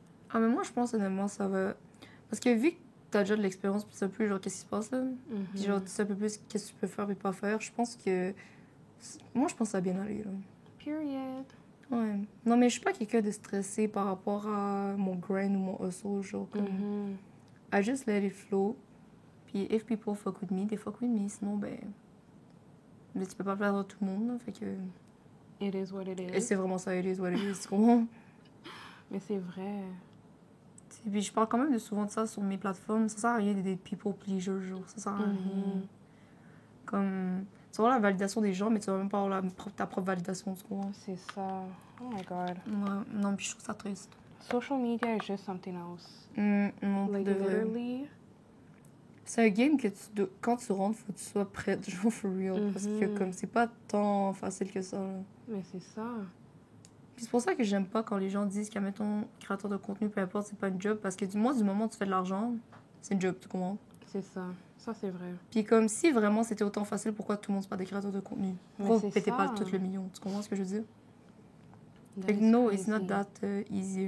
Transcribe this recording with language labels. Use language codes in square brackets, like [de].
[fr] Ah, mais moi, je pense, honnêtement, ça va... Parce que vu que t'as déjà de l'expérience, puis tu sais plus, genre, qu'est-ce qui se passe, là, puis genre, tu sais un peu plus qu'est-ce que tu peux faire et pas faire, je pense que... Moi, je pense que ça va bien aller, là. [en] Period. [fr] Ouais. Non, mais je suis pas quelqu'un de stressé par rapport à mon grind ou mon hustle, genre, comme... [en] I just let it flow. [fr] Puis [en] if people fuck with me, they fuck with me. [fr] Sinon, ben... Mais tu peux pas plaire à tout le monde, là, fait que... [en] It is what it is. [fr] Et c'est vraiment ça, [en] it is what it is, [fr] tu comprends? Mais c'est vrai. Et puis je parle quand même souvent de ça sur mes plateformes. Ça sert à rien d'être des [en] people pleasers, [fr] genre. Ça sert à rien. Comme... Tu vas avoir la validation des gens, mais tu vas même pas avoir ta propre validation, tu comprends? C'est ça. Oh my God. Ouais, non, puis je trouve ça triste. [en] Social media is just something else. [fr] Non, [en] Like, [fr] de vrai. [en] literally... [fr] C'est un game que quand tu rentres, faut que tu sois prête, genre [en] for real. [fr] Parce que comme c'est pas tant facile que ça. Là. Mais c'est ça. Puis c'est pour ça que j'aime pas quand les gens disent qu'à mettons créateur de contenu, peu importe, c'est pas une job. Parce que du moment où tu fais de l'argent, c'est une job, tu comprends? C'est ça. Ça, c'est vrai. Puis comme si vraiment c'était autant facile, pourquoi tout le monde c'est pas des créateurs de contenu? Pourquoi vous pétez pas tout le million? Tu comprends ce que je veux dire? Fait que [en] no, it's not that easy.